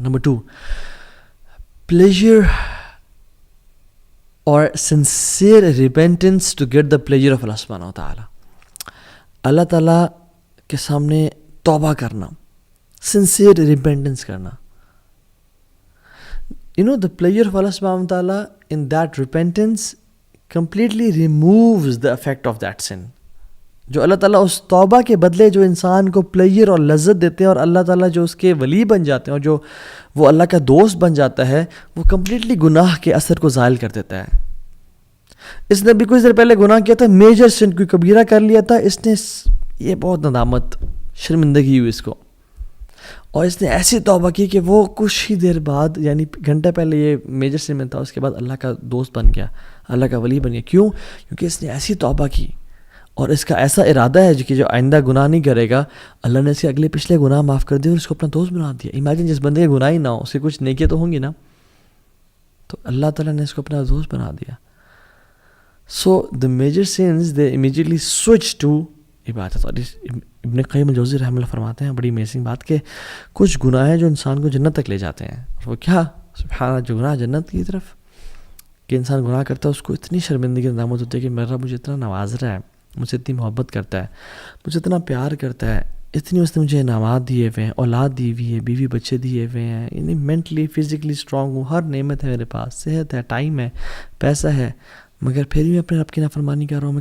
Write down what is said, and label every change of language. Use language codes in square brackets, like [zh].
[en] Number 2، pleasure اور sincere repentance to get the pleasure of اللہ سبحانہ وتعالیٰ. [ur] اللہ تعالیٰ کے سامنے توبہ کرنا، سنسیئر ریپینٹنس کرنا. [en] The pleasure of Allah subhanahu wa ta'ala in that repentance completely removes the effect of that sin. [ur] جو اللہ تعالیٰ اس توبہ کے بدلے جو انسان کو پلیجر اور لذت دیتے ہیں، اور اللہ تعالیٰ جو اس کے ولی بن جاتے ہیں اور جو وہ اللہ کا دوست بن جاتا ہے، وہ کمپلیٹلی گناہ کے اثر کو زائل کر دیتا ہے. اس نے بھی کچھ دیر پہلے گناہ کیا تھا، میجر سن، کوئی کبیرہ کر لیا تھا، اس نے یہ بہت ندامت، شرمندگی ہوئی اس کو، اور اس نے ایسی توبہ کی کہ وہ کچھ ہی دیر بعد، یعنی گھنٹہ پہلے یہ میجر سن میں تھا، اس کے بعد اللہ کا دوست بن گیا، اللہ کا ولی بن گیا. کیوں؟ کیونکہ اس نے ایسی توبہ کی اور اس کا ایسا ارادہ ہے کہ جو آئندہ گناہ نہیں کرے گا. اللہ نے اس کے اگلے پچھلے گناہ معاف کر دیے اور اس کو اپنا دوست بنا دیا. امیجن جس بندے کے گناہ ہی نہ ہو، اس کے کچھ نیکیاں تو ہوں گی نا، تو اللہ تعالیٰ نے اس کو اپنا دوست بنا دیا. [en] So the major sense they immediately switch to عبادت. [ur] اور ابن قیم الجوزی رحمہ اللہ فرماتے ہیں بڑی امیزنگ بات کہ کچھ گناہ ہیں جو انسان کو جنت تک لے جاتے ہیں. اور وہ کیا؟ سبحان اللہ، جو گناہ جنت کی طرف، کہ انسان گناہ کرتا ہے اس کو اتنی شرمندگی ندامت ہوتی ہے کہ میرا مجھے اتنا نواز رہا ہے، مجھ سے اتنی محبت کرتا ہے، مجھے اتنا پیار کرتا ہے، اتنی اس نے مجھے انعامات دیے ہوئے ہیں، اولاد دی ہوئی ہے، بیوی بچے دیے ہوئے ہیں، یعنی مینٹلی فزیکلی اسٹرانگ ہوں، ہر نعمت ہے میرے پاس، صحت ہے، ٹائم ہے، پیسہ ہے، مگر پھر بھی میں اپنے رب کی نافرمانی کر رہا ہوں.